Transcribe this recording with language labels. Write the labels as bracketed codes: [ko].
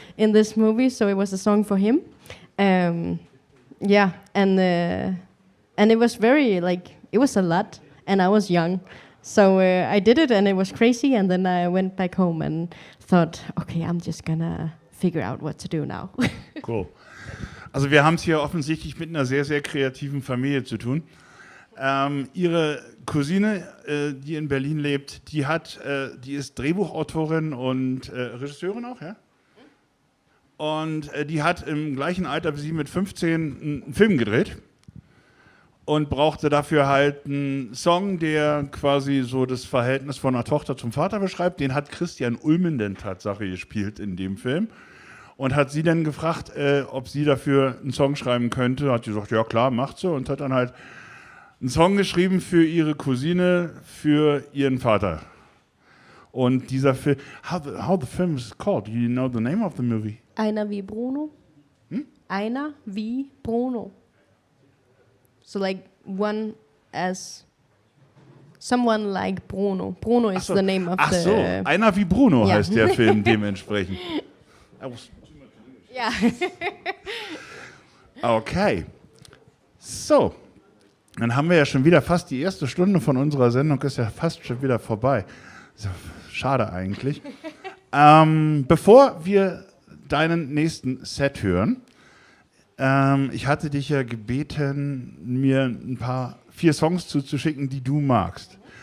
[en] In this movie, so it was a song for him. And it was very it was a lot, and I was young. So I did it, and it was crazy, and then I went back home and thought, okay, I'm just gonna figure out what to do now. [de] Cool. Also wir haben es hier offensichtlich mit einer sehr, sehr kreativen Familie zu tun. Ihre Cousine, die in Berlin lebt, die ist Drehbuchautorin und Regisseurin auch, ja? Und die hat im gleichen Alter wie sie mit 15 einen Film gedreht und brauchte dafür halt einen Song, der quasi so das Verhältnis von einer Tochter zum Vater beschreibt. Den hat Christian Ulmen denn Tatsache gespielt in dem Film. Und hat sie dann gefragt, ob sie dafür einen Song schreiben könnte. Hat sie gesagt, ja klar, macht sie. Und hat dann halt einen Song geschrieben für ihre Cousine, für ihren Vater. Und dieser Film, [en] how the film is called? Do you know the name of the movie? [de] Einer wie Bruno. Einer wie Bruno. [en] So like one as someone like Bruno. Bruno is the name of the... [de] Einer wie Bruno ja. heißt der Film dementsprechend. Ja. Okay. So, dann haben wir ja schon wieder fast die erste Stunde von unserer Sendung, ist ja fast schon wieder vorbei. So, schade eigentlich. Bevor wir deinen nächsten Set hören, ich hatte dich ja gebeten, mir 4 Songs zuzuschicken, die du magst.